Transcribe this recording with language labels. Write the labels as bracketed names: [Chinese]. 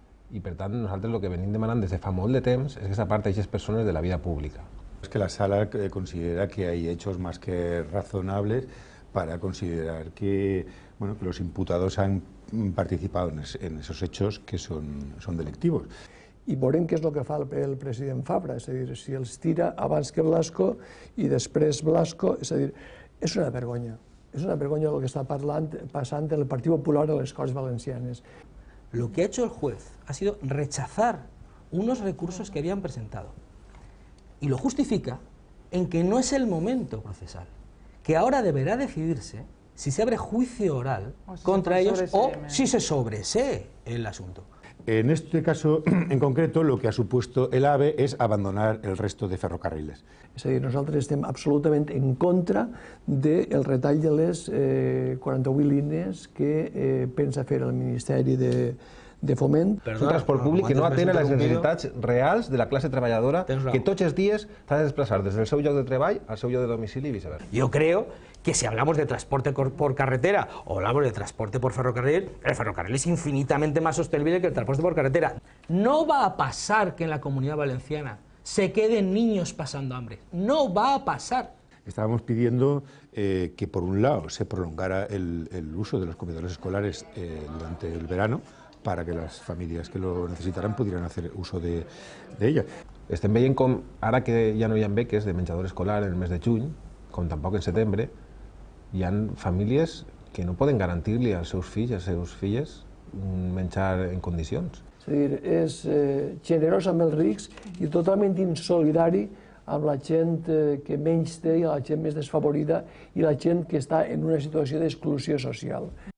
[Catalan] I per tant nosaltres el que venim demanant des de fa molt de temps és que s'aparti aquestes persones de la vida pública. [Spanish] Es que la sala considera que hay hechos más que razonables para considerar que, bueno, que los imputados han participado en esos hechos que son delictivos. [Catalan] I veurem què és el que fa el president Fabra, és a dir, si els tira abans que Blasco i després Blasco, és a dir, és una vergonya. És una vergonya el que està passant en el Partit Popular a les Corts Valencianes. [Spanish] Lo que ha hecho el juez ha sido rechazar unos recursos que habían presentado. Y lo justifica en que no es el momento procesal, que ahora deberá decidirse si se abre juicio oral contra ellos o si se sobresee el asunto. En este caso en concreto, lo que ha supuesto el AVE es abandonar el resto de ferrocarriles. [Catalan] És a dir, nosaltres estem absolutament en contra del retall de les 48 línies que pensa fer el Ministeri de Foment. Un transport públic que no atén a les necessitats reals de la classe treballadora que tots els dies s'ha de desplaçar des del seu lloc de treball al seu lloc de domicili i viceversa. [Spanish] Yo creo que si hablamos de transporte por carretera o hablamos de transporte por ferrocarril, el ferrocarril es infinitamente más sostenible que el transporte por carretera. No va a pasar que en la Comunidad Valenciana se queden niños pasando hambre. No va a pasar. Estábamos pidiendo que, por un lado, se prolongara el uso de los comedores escolares durante el verano, para que [Catalan] les famílies [Spanish] que lo necessitaran pudieran hacer uso de ella. [Catalan] Estem veient com, ara que ja no hi ha beques de menjador escolar en el mes de juny, com tampoc en setembre, hi ha famílies que no poden garantir-li als seus fills i a les seves filles menjar en condicions. És a dir, és generós amb els rics i totalment insolidari amb la gent que menys té i la gent més desfavorida i la gent que està en una situació d'exclusió social.